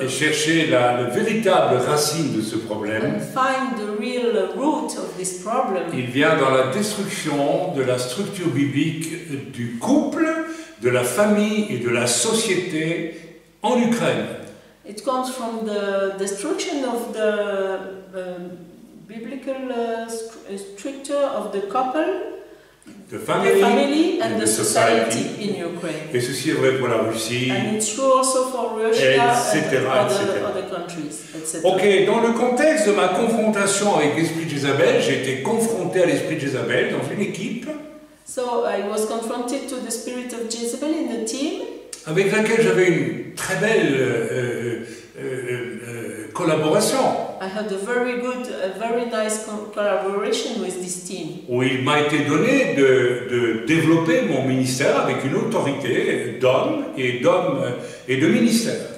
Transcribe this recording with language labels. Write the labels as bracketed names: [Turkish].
[French] et chercher la véritable racine de ce problème, [English] and find the real root of this problem, [French] il vient dans la destruction de la structure biblique du couple, de la famille et de la société en Ukraine. [English] it comes from the destruction of the biblical structure of the couple, [French] De [English] the [French] famille, [English] family, and and the society society. in Ukraine. [French] Et ceci est vrai pour la Russie. [English] And it's true also for Russia [French] Etc., [English] and etc. other countries, etc. [French] Ok, dans le contexte de ma confrontation avec l'esprit de Jézabel, j'ai été confronté à l'esprit de Jézabel dans une équipe [English] So I was confronted to the spirit of Jezebel in a team [French] avec laquelle j'avais une très belle collaboration, [English] I had a very nice collaboration with this team. [French] où il m'a été donné de développer mon ministère avec une autorité d'homme et de ministère.